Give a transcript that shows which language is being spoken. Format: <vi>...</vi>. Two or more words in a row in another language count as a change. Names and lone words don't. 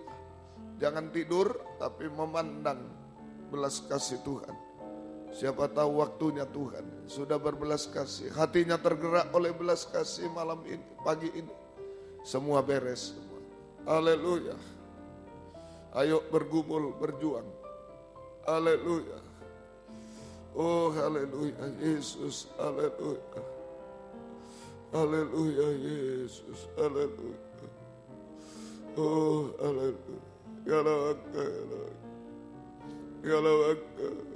<id>Jangan tidur, tapi memandang belas kasih Tuhan. Siapa tahu waktunya Tuhan sudah berbelas kasih. Hatinya tergerak oleh belas kasih malam ini, pagi ini. Semua beres semua. Haleluya. Ayo bergumul, berjuang. Haleluya. Oh haleluya Yesus, haleluya. Haleluya Yesus, haleluya. Oh haleluya. Yalawaka, yalawaka.</id>